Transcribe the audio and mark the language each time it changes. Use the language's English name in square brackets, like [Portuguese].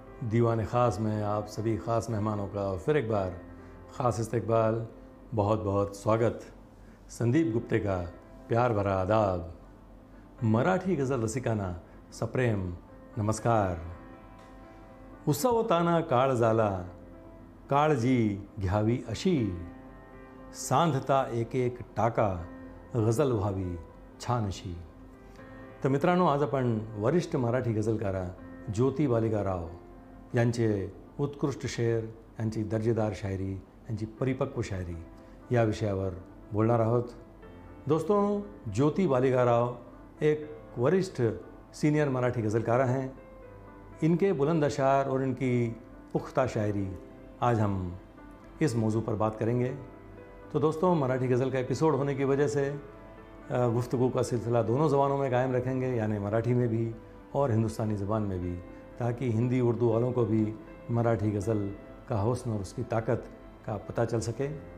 [Hindi] दीवाने ख़ास में आप सभी ख़ास मेहमानों का फिर एक बार ख़ास इस्तकबाल, बहुत बहुत स्वागत. संदीप गुप्ते का प्यार भरा आदाब. [Marathi] मराठी गज़ल रसिकांना सप्रेम नमस्कार. उसवताना काळ झाला, काळजी घ्यावी अशी, सांधता एक एक टाका, गझल व्हावी छान अशी. तर मित्रांनो, आज आपण वरिष्ठ मराठी गझलकारा ज्योती बालिका राव यांचे उत्कृष्ट शेर, यांची दर्जेदार शायरी, यांची परिपक्व शायरी या विषयावर बोलणार आहोत. [Hindi] दोस्तों, ज्योती बालिका राव एक वरिष्ठ सीनियर मराठी गज़लकारा हैं. इनके बुलंद अशार और इनकी पुख्ता शायरी आज हम इस मौजू पर बात करेंगे. तो दोस्तों, मराठी गज़ल का एपिसोड होने की वजह से गुफ्तगू का सिलसिला दोनों ज़बानों में कायम रखेंगे, यानी मराठी में भी और हिंदुस्तानी ज़बान में भी, ताकि हिंदी उर्दू वालों को भी मराठी गज़ल का हुस्न और उसकी ताकत का पता चल सके.